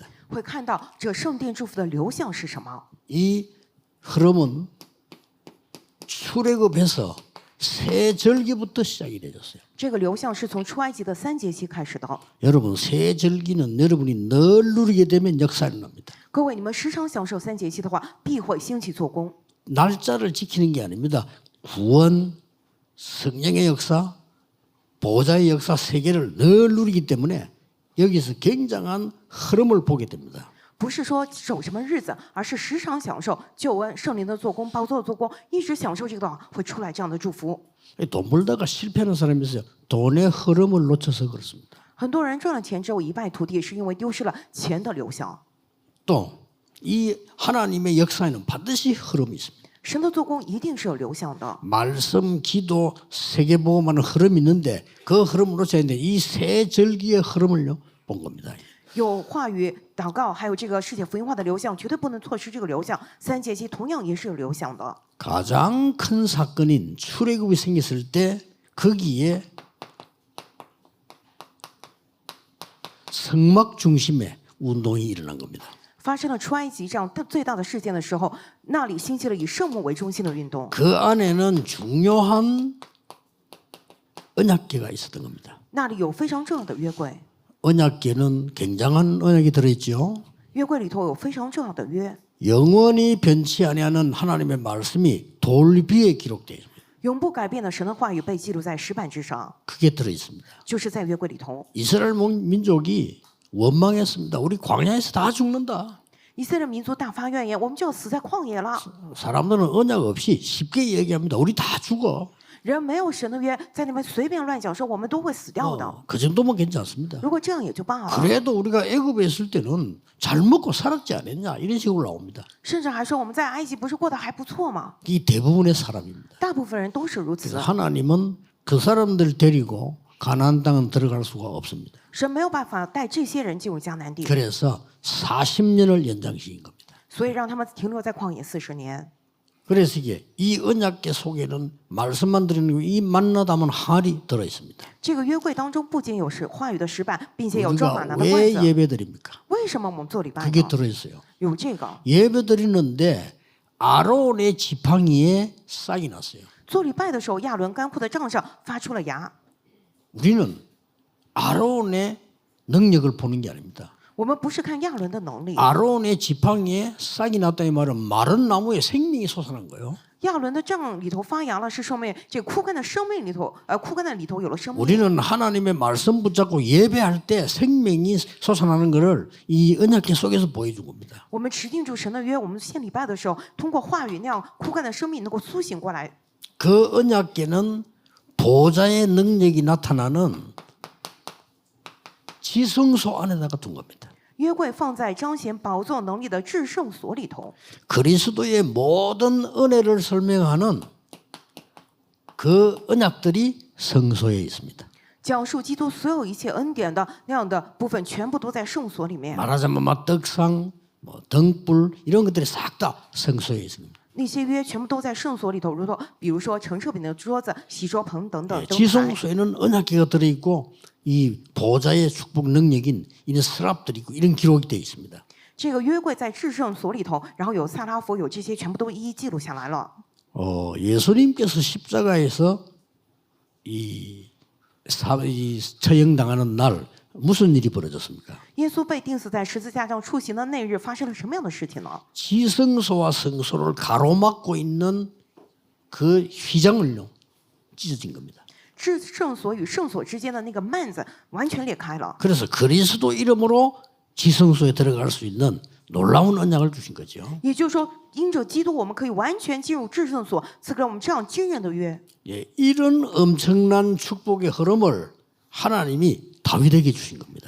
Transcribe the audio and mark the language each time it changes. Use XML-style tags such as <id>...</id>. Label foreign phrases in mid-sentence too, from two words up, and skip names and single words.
<zh>会看到这圣殿祝福的流向是什么。</zh> <ko>이 흐름은 출애굽에서 새 절기부터 시작이 되었어요.</ko> <zh>这个流向是从出埃及的3节期开始的。</zh> <ko>여러분 새 절기는 여러분이 늘 누리게 되면 역사가 일어납니다.</ko> <zh>各位，你们时常享受3节期的话，必会兴起做工。</zh> <ko>날짜를 지키는 게 아닙니다. 구원, 성령의 역사, 보좌의 역사 세 개를 늘 누리기 때문에 여기서 굉장한 흐름을 보게 됩니다.</ko> <zh>不是说守什么日子，而是时常享受救恩、圣灵的做工、宝座的做工，一直享受这个的话，会出来这样的祝福。</zh> <ko>돈 벌다가 실패하는 사람이 있어요. 돈의 흐름을 놓쳐서 그렇습니다.</ko> <zh>很多人赚了钱之后一败涂地，是因为丢失了钱的流向。</zh> <ko>또 이 하나님의 역사에는 반드시 흐름이 있습니다.</ko> <zh>神的做工一定是有流向的。</zh> <ko>말씀, 기도, 세계보험하는 흐름이 있는데 그 흐름을 놓쳐야 되는데 이 세 절기의 흐름을요 본 겁니다.</ko> <zh>有话语、祷告，还有这个世界福音化的流向，绝对不能错失这个流向。3节期同样也是有流向的。</zh> <ko>가장 큰 사건인 출애굽이 생겼을 때 거기에 성막 중심의 운동이 일어난 겁니다.</ko> <zh>发生了出埃及这样最大的事件的时候，那里兴起了以圣幕为中心的运动。</zh> <ko>그 안에는 중요한 언약궤가 있었던 겁니다.</ko> <zh>那里有非常重要的约柜，</zh> <ko>언약궤는 굉장한 언약이 들어있죠.</ko> <zh>约柜里头有非常重要的约，</zh> <ko>영원히 변치 아니하는 하나님의 말씀이 돌 위에 기록되어 있습니다.</ko> <zh>永不改变的神的话语被记录在石板之上，</zh> <ko>그게 들어있습니다.</ko> <zh>就是在约柜里头。</zh> <ko>이스라엘 민족이 원망했습니다. 우리 광야에서 다 죽는다.</ko> <zh>以色列民族大发怨言，我们就要死在旷野了。</zh> <ko>사람들은 언약 없이 쉽게 얘기합니다. 우리 다 죽어.</ko> <zh>人没有神的约，在那边随便乱讲说我们都会死掉的。</zh> <ko>그 정도면 괜찮습니다.</ko> <zh>如果这样也就罢了，</zh> <ko>그래도 우리가 애굽에 있을 때는 잘 먹고 살았지 않았냐 이런 식으로 나옵니다.</ko> <zh>甚至还说我们在埃及不是过得还不错吗？</zh> <ko>이 대부분의 사람입니다.</ko> <zh>大部分人都是如此</zh> <ko>그래서 。 하나님은 그 사람들 데리고 가나안 땅은 들어갈 수가 없습니다.</ko> <zh>神没有办法带这些人进入迦南地，</zh> <ko>그래서 40년을 연장시킨 겁니다.</ko> <zh>所以让他们停留在旷野40年。</zh> <ko>그래서 이게 이 언약궤 속에는 말씀만 들어있는 이 만나 담은 항아리 들어 있습니다.</ko> <zh>这个约柜当中不仅有话语的石板，并且有装玛</zh> <ko>우리가</ko> <zh>拿的罐</zh> <ko>왜</ko> <zh>子。</zh> <ko>예배드립니까?</ko> <zh>为什么我们做礼拜</zh> <ko>그게</ko> <zh>呢？</zh> <ko>들어 있어요.</ko> <zh>有这个</zh> <ko>예배드리는데 아론의 지팡이에 싹이 났어요.</ko> <zh>做礼拜的时候，亚伦干枯的杖上发出了芽。</zh> <ko>우리는 아론의 능력을 보는 게 아닙니다.</ko> <zh>我们不是看亚伦的能力，</zh> <ko>아론의 지팡이에 싹이 났다 이 말은 마른 나무에 생명이 솟아난 거예요.</ko> <zh>亚伦的杖里头发芽了，是生命，这枯干的生命里头，枯干的里头有了生命。</zh> <ko>우리는 하나님의 말씀 붙잡고 예배할 때 생명이 솟아나는 것을 이 언약궤 속에서 보여준 겁니다.</ko> <zh>我们持定住神的约，我们献礼拜的时候，通过话语那样枯干的生命能够苏醒过来。</zh> <ko>그 언약궤는 보좌의 능력이 나타나는 지성소 안에다가 둔 겁니다.</ko> <zh>约柜放在彰显宝座能力的至圣所里头，</zh> <ko>그리스도의 모든 은혜를 설명하는 그 언약들이 성소에 있습니다.</ko> <zh>讲述基督所有一切恩典的那样的部分，全部都在圣所里面。</zh> <ko>말하자면 막 떡상, 뭐 등불 이런 것들이 싹 다 성소에 있습니다.</ko> <zh>那些约全部都在圣所里头，比如说陈设饼的桌子、洗桌盆等等。</zh> <ko>지성소에는 언약궤가 들어있고 이 보좌의 축복 능력인 이런 서랍들이 있고 이런 기록이 되어 있습니다.</ko> <zh>这个约柜在至圣所里头，然后有萨拉佛，有这些全部都一一记录下来了。</zh> <ko>예수님께서 십자가에서 이 처형당하는 날 무슨 일이 벌어졌습니까?</ko> <zh>耶稣被钉死在十字架上处刑的那日，发生了什么样的事情呢？</zh> <ko>지성소와 성소를 가로막고 있는 그 휘장을요 찢어진 겁니다.</ko> <zh>至圣所与圣所之间的那个幔子完全裂开了。</zh> <ko>그래서 그리스도 이름으로 지성소에 들어갈 수 있는 놀라운 언약을 주신 거죠.</ko> <zh>也就是说，因着基督，我们可以完全进入至圣所，赐给我们这样惊人的约。</zh> <ko>이런 엄청난 축복의 흐름을 하나님이 다윗에게 주신 겁니다.</ko>